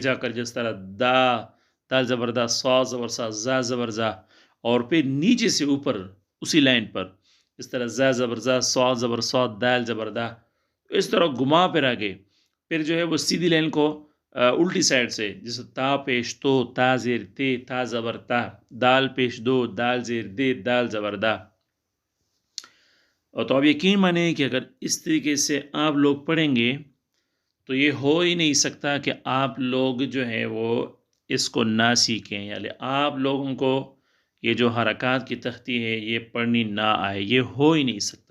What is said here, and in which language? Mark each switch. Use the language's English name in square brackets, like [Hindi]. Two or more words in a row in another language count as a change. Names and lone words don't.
[Urdu] جا کر، جس طرح دال زبر دا، سا زبر سا، زا زبر زا، اور پھر نیچے سے اوپر اسی لائن پر، اس طرح زا زبر زا، سا زبر سا، دال زبر دا، اس طرح گھما پھر آگے، پھر جو ہے وہ سیدھی لائن کو الٹی سائڈ سے، جیسے تا پیش تو، تا زیر تے، تا زبر تا، دال پیش دو، دال زیر دے، دال زبر دا۔ اور تو اب یقین مانیں کہ اگر اس طریقے سے آپ لوگ پڑھیں گے تو یہ ہو ہی نہیں سکتا کہ آپ لوگ جو ہے وہ اس کو نہ سیکھیں، یعنی آپ لوگوں کو یہ جو حرکات کی تختی ہے یہ پڑھنی نہ آئے، یہ ہو ہی نہیں سکتا۔